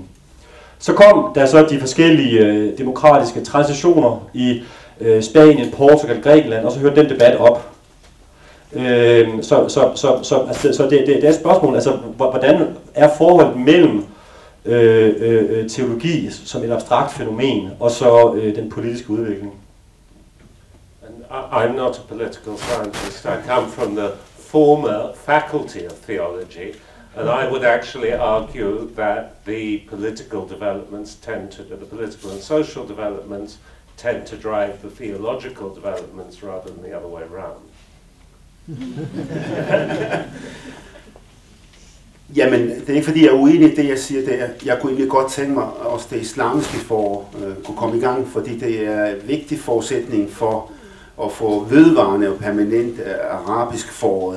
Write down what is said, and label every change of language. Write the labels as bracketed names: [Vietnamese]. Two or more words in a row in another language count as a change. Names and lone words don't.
[Danish] Så kom der så de forskellige demokratiske transitioner i Spanien, Portugal, Grækenland, og så hørte den debat op. Så det er et spørgsmål, altså hvordan er forholdet mellem teologi som et abstrakt fænomen og så den politiske udvikling? [English] I'm not a political scientist. I come from the former faculty of theology. And I would actually argue that the political developments the political and social developments tend to drive the theological developments rather than the other way around. [Danish] Jamen, det er ikke fordi jeg er uenig i det, jeg siger der. Jeg kunne egentlig godt tænke mig, at også det islamiske forår kunne komme i gang, fordi det er en vigtig forudsætning for at få vedvarende og permanent arabisk foråret.